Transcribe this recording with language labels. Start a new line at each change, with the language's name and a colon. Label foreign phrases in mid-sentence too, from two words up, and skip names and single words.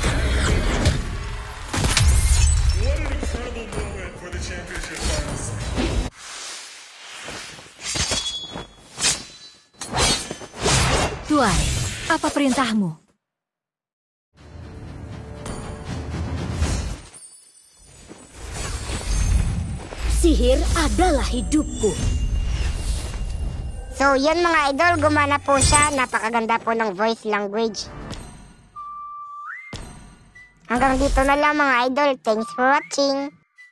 Indonesian: Tuan, apa perintahmu? Sihir adalah hidupku.
Filipino: So yun mga idol, gumana po siya. Napakaganda po ng
English: voice language.
Filipino: Hanggang dito na lang mga idol.
English: Thanks for watching.